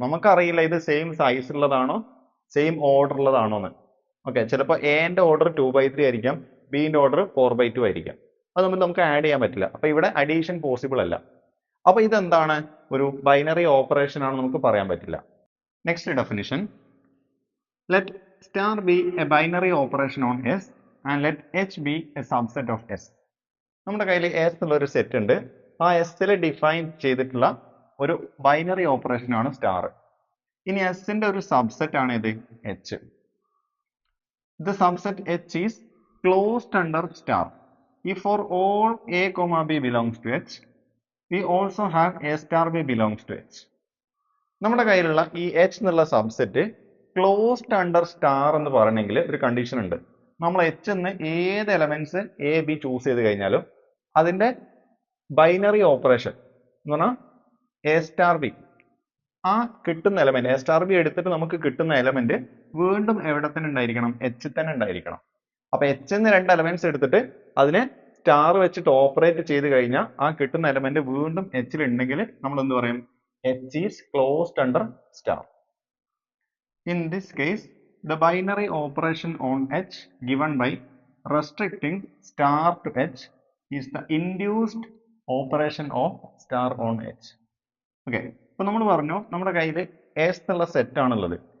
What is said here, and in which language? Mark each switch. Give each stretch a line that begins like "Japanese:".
Malayalam: നമുക്കറിയില്ല ഇത് same size ഉള്ളതാണോ സെയിം ഓർഡർ ഉള്ളതാണോ എന്ന്. ഓക്കെ, ചിലപ്പോൾ എന്റെ ഓർഡർ 2/3 ആയിരിക്കാം, ബിന്റെ ഓർഡർ 4/2 ആയിരിക്കാം. അത് തമ്മിൽ നമുക്ക് ആഡ് ചെയ്യാൻ പറ്റില്ല. അപ്പൊ ഇവിടെ അഡീഷൻ പോസിബിൾ അല്ല. അപ്പൊ ഇതെന്താണ്, ഒരു ബൈനറി ഓപ്പറേഷൻ ആണ്, നമുക്ക് പറയാൻ പറ്റില്ല.
English: Next definition, let star be a binary operation on S and let H be a subset of S.
Malayalam: നമ്മുടെ കയ്യിൽ S എന്നുള്ള ഒരു സെറ്റ് ഉണ്ട്. ആ എസിൽ ഡിഫൈൻ ചെയ്തിട്ടുള്ള ഒരു ബൈനറി ഓപ്പറേഷൻ ആണ് സ്റ്റാർ. ഇനി എസിന്റെ ഒരു സബ്സെറ്റ് ആണ് ഇത് H.
English: The subset H is closed under star if for all A, B belongs to H. We also have A star B belongs to H.
Malayalam: നമ്മുടെ കയ്യിലുള്ള ഈ H എന്നുള്ള സബ്സെറ്റ് ക്ലോസ്ഡ് അണ്ടർ സ്റ്റാർ എന്ന് പറയണമെങ്കിൽ ഒരു condition ഉണ്ട്. നമ്മൾ H എന്ന് ഏത് എലമെന്റ്സ് എ ബി ചൂസ് ചെയ്ത് കഴിഞ്ഞാലും അതിന്റെ ബൈനറി ഓപ്പറേഷൻ എന്ന് പറഞ്ഞാൽ എ സ്റ്റാർ ബി, ആ കിട്ടുന്ന എലമെന്റ് എ സ്റ്റാർ ബി എടുത്തിട്ട് നമുക്ക് കിട്ടുന്ന എലമെന്റ് വീണ്ടും എവിടെ തന്നെ ഉണ്ടായിരിക്കണം, H തന്നെ ഉണ്ടായിരിക്കണം. അപ്പൊ H എന്ന് രണ്ട് എലമെന്റ്സ് എടുത്തിട്ട് അതിനെ സ്റ്റാർ വെച്ചിട്ട് ഓപ്പറേറ്റ് ചെയ്ത് കഴിഞ്ഞാൽ ആ കിട്ടുന്ന എലമെന്റ് വീണ്ടും H ഉണ്ടെങ്കിൽ നമ്മൾ എന്ത് പറയും,
English: H is closed under star. In this case, the binary operation on H given by restricting star to H is the induced operation of star on H.
Malayalam: Okay, അപ്പോൾ നമ്മൾ പറഞ്ഞു നമ്മുടെ കയ്യിൽ S എന്നുള്ള സെറ്റ് ആണുള്ളത്.